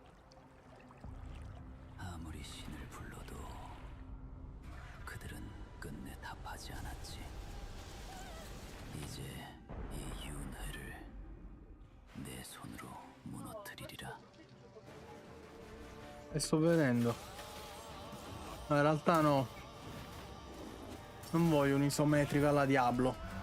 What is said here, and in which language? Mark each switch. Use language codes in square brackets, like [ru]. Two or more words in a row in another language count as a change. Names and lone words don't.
[ko] 아무리 신을 불러도 그들은 끝내 답하지 않았지. 이제 이 윤회를 내 손으로 무너뜨리리라. [it] E sto vedendo. Ma in realtà no. Non voglio un'isometrica alla Diablo.